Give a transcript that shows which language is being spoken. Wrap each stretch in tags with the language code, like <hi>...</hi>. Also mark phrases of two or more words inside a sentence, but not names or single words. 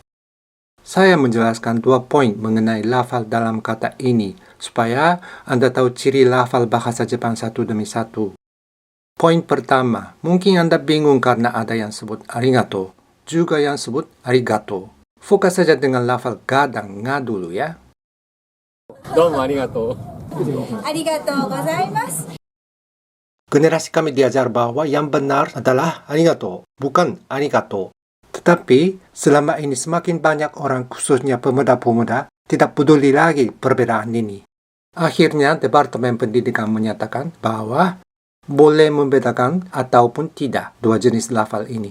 <id>Saya menjelaskan 2 poin mengenai lafal dalam kata ini supaya Anda tahu ciri lafal bahasa Jepang satu demi satu. Poin pertama, mungkin Anda bingung karena ada yang sebut arigato, juga yang sebut arigato. Fokus saja dengan lafal ga dan nga dulu ya.</id> <ja>どうもありがとう。ありがとうございます。</ja> <id>Generasi kami diajar bahwa yang benar adalah arigato, bukan arigato. Tetapi, selama ini semakin banyak orang khususnya pemuda-pemuda tidak peduli lagi perbedaan ini. Akhirnya, Departemen Pendidikan menyatakan bahwa boleh membedakan ataupun tidak dua jenis lafal ini.</id>